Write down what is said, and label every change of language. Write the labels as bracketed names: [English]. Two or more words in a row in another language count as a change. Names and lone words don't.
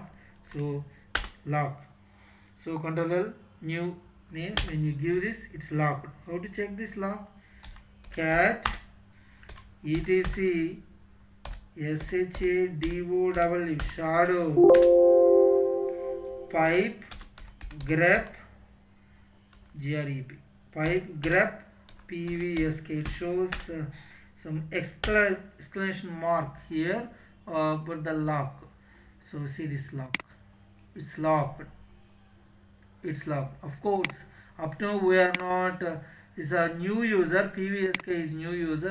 [English] So lock. So control L, new name. When you give this, it's locked. How to check this lock? Cat etc shadow shadow pipe grep grep pipe grep PVSK. It shows some exclamation mark here for the lock. So see this lock. It's locked. It's locked. Of course, up now we are not. Is a new user. PVSK is new user.